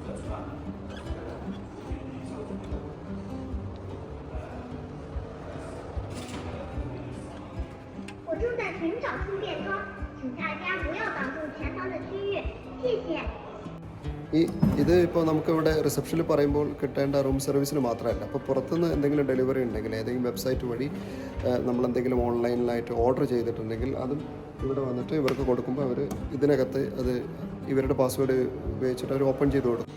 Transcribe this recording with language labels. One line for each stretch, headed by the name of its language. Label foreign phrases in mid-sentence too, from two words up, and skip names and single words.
Chinese: 我正在寻找充电桩，请大家不要挡住前方的区域，谢谢。
Malayalam: ഇത് ഇപ്പോൾ നമുക്കിവിടെ റിസപ്ഷനിൽ പറയുമ്പോൾ കിട്ടേണ്ട
English: room serviceിന്
Malayalam: മാത്രമല്ല, അപ്പോൾ പുറത്തുനിന്ന് എന്തെങ്കിലും ഡെലിവറി ഉണ്ടെങ്കിൽ ഏതെങ്കിലും വെബ്സൈറ്റ് വഴി നമ്മളെന്തെങ്കിലും ഓൺലൈനിലായിട്ട് ഓർഡർ ചെയ്തിട്ടുണ്ടെങ്കിൽ അതും ഇവിടെ വന്നിട്ട് ഇവർക്ക് കൊടുക്കുമ്പോൾ അവർ ഇതിനകത്ത് അത് ഇവരുടെ പാസ്വേഡ് ഉപയോഗിച്ചിട്ട് അവർ ഓപ്പൺ ചെയ്ത് കൊടുക്കും.